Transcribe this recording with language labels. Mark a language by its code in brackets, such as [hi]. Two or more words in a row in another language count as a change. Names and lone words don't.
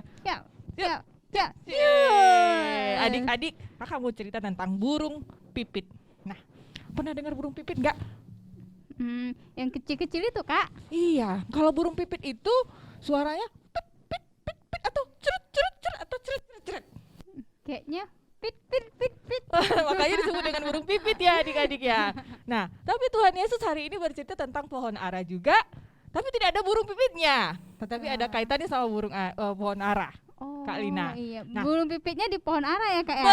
[id] Siap. Yeay. Adik-adik, kakak mau cerita tentang burung pipit. Nah, pernah dengar burung pipit nggak? Yang kecil-kecil itu, Kak. Iya, kalau burung pipit itu suaranya pit pit pit pit atau cerut cerut cerut atau cerut cerut cerut. Kayaknya pit pit pit pit. Makanya disebut dengan burung pipit ya adik-adik ya. Nah, tapi Tuhan Yesus hari ini bercerita tentang pohon ara juga, tapi tidak ada burung pipitnya, tetapi ada kaitannya sama pohon ara. Oh, Kak Lina. Iya. Nah. Burung pipitnya di pohon ara ya, Kak ya?